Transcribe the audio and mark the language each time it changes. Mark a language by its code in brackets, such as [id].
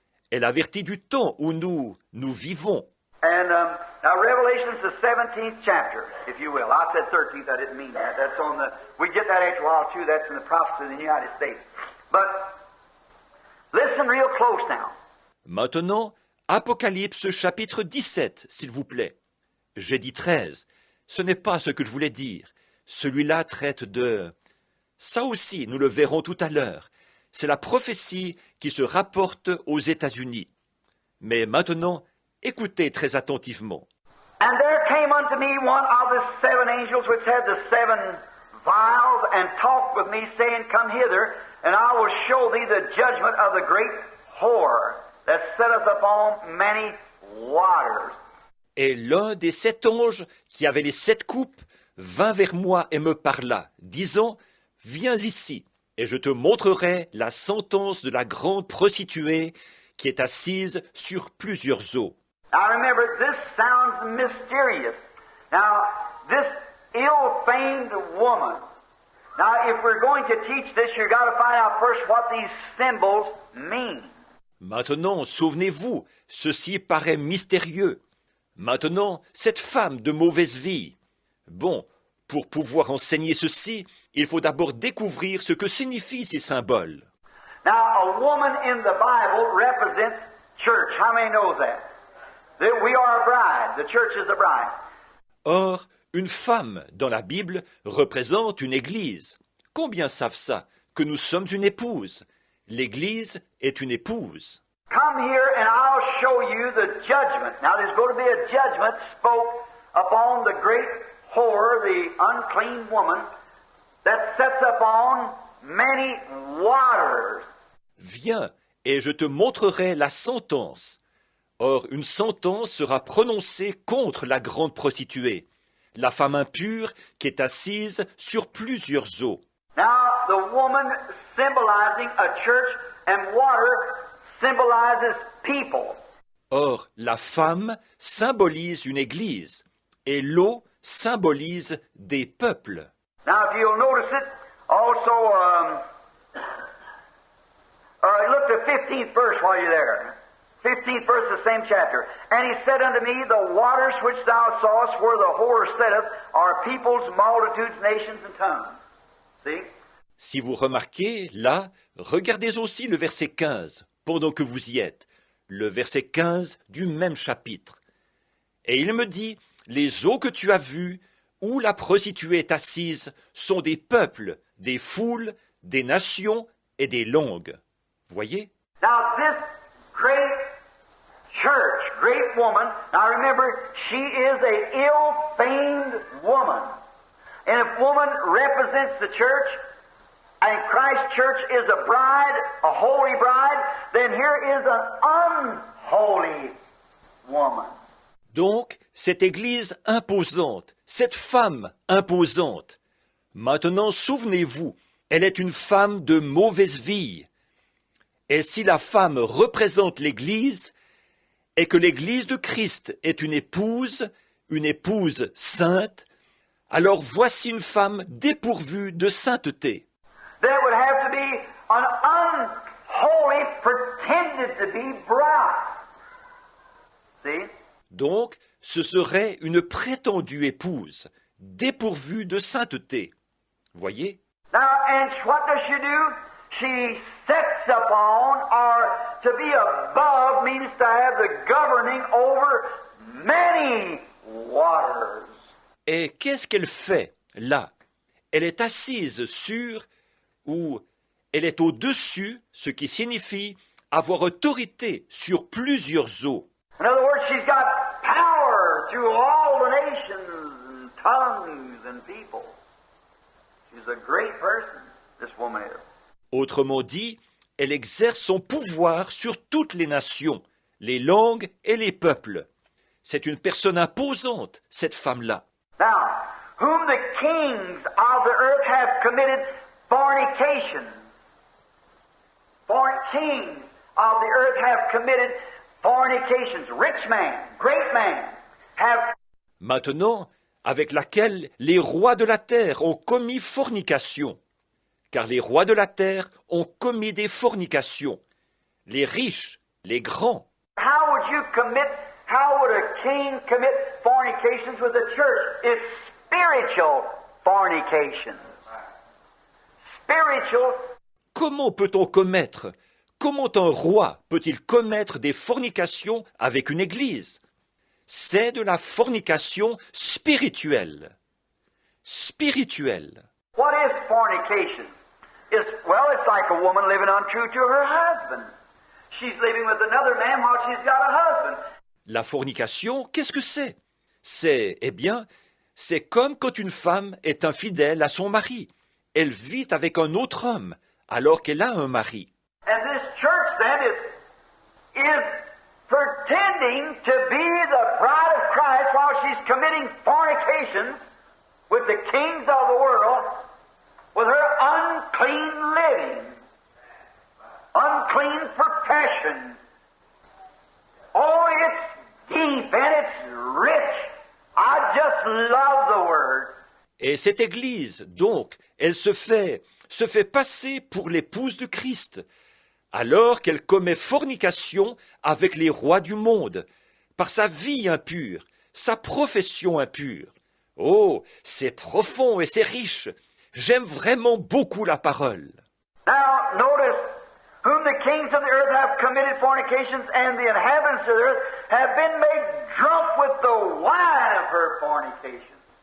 [fr] Elle avertit du temps où nous vivons. [en] And now Revelation's the 17th chapter, if you will. I said 13th, I didn't mean that. That's on the, we get that after a while too, that's in the prophecy of the United States. But listen real close now. [fr] Maintenant, Apocalypse chapitre 17, s'il vous plaît. J'ai dit 13. Ce n'est pas ce que je voulais dire. Celui-là traite de... Ça aussi, nous le verrons tout à l'heure. C'est la prophétie qui se rapporte aux États-Unis. Mais maintenant, écoutez très attentivement. [en] And there came unto me one of the seven angels which had the seven vials, and talked with me, saying, Come hither, and I will show thee the judgment of the great whore that sitteth upon many waters. [fr] Et l'un des 7 anges qui avait les 7 coupes vint vers moi et me parla, disant, « Viens ici, et je te montrerai la sentence de la grande prostituée qui est assise sur plusieurs eaux. » [en] Now remember, this sounds mysterious. Now, this ill-famed woman. Now, if we're going to teach this, you've got to find out first what these symbols mean. [fr] Maintenant, souvenez-vous, ceci paraît mystérieux. Maintenant, cette femme de mauvaise vie. Bon, pour pouvoir enseigner ceci, il faut d'abord découvrir ce que signifient ces symboles. [en] Now, a woman in the Bible represents church. How many knows that? That we are a bride. The church is a bride. [fr] Or, une femme dans la Bible représente une église. Combien savent ça, que nous sommes une épouse? L'église est une épouse. [en] Come here and I'll show you the judgment. Now there's going to be a judgment spoke upon the great whore, the unclean woman, that sits upon many waters. [fr] Viens, et je te montrerai la sentence. Or, une sentence sera prononcée contre la grande prostituée, la femme impure qui est assise sur plusieurs eaux. [en] Now, the woman symbolizing a church and water symbolizes people. [fr] Or, la femme symbolise une église, et l'eau symbolise des peuples. [en] Now, if you'll notice it, also, look to 15th verse while you're there. 15th verse of the same chapter. And he said unto me, the waters which thou sawest where the whore sitteth are peoples, multitudes, nations, and tongues. See? [fr] Si vous remarquez, là, regardez aussi le verset 15, pendant que vous y êtes, le verset 15 du même chapitre. Et il me dit, les eaux que tu as vues, où la prostituée est assise, sont des peuples, des foules, des nations et des langues. Voyez? [en] Now this great church, great woman, now remember, she is a ill-famed woman. And if woman represents the church, and Christ's church is a bride, a holy bride, then here is an unholy woman. [fr] Donc, cette église imposante, cette femme imposante. Maintenant, souvenez-vous, elle est une femme de mauvaise vie. Et si la femme représente l'église, et que l'église de Christ est une épouse sainte, alors voici une femme dépourvue de sainteté. [en] There would have to be an unholy, pretended to be bride. See? [fr] Donc, ce serait une prétendue épouse, dépourvue de sainteté. Voyez? [en] Now, and what does she do? She sets upon, or to be above means to have the governing over many waters. [fr] Et qu'est-ce qu'elle fait, là? Elle est assise sur, ou elle est au-dessus, ce qui signifie avoir autorité sur plusieurs eaux. [en] In other words, she's got power through all the nations and tongues and people. She's a great person, this woman is. [fr] Autrement dit, elle exerce son pouvoir sur toutes les nations, les langues et les peuples. C'est une personne imposante, cette femme-là. [en] Now, whom the kings of the earth have committed fornication. Kings of the earth have committed fornications. Rich man, great man, have... [fr] Maintenant, avec laquelle les rois de la terre ont commis fornication. Car les rois de la terre ont commis des fornications. Les riches, les grands. [en] How would a king commit fornications with the church? It's spiritual fornications. Spiritual. [fr] Comment peut-on commettre? Comment un roi peut-il commettre des fornications avec une église? C'est de la fornication spirituelle. Spirituelle. [en] What is fornication? It's like a woman living untrue to her husband. She's living with another man while she's got a husband. [fr] La fornication, qu'est-ce que c'est? C'est comme quand une femme est infidèle à son mari. Elle vit avec un autre homme, alors qu'elle a un mari. [en] And this church then is pretending to be the bride of Christ while she's committing fornications with the kings of the world with her unclean living, unclean profession. Oh, it's deep and it's rich. I just love the word. [fr] Et cette Église, donc, elle se fait passer pour l'épouse de Christ, alors qu'elle commet fornication avec les rois du monde, par sa vie impure, sa profession impure. Oh, c'est profond et c'est riche. J'aime vraiment beaucoup la parole. [en] Now, notice, whom the kings of the earth have committed fornications, and the inhabitants of the earth have been made drunk with the wine of her fornication.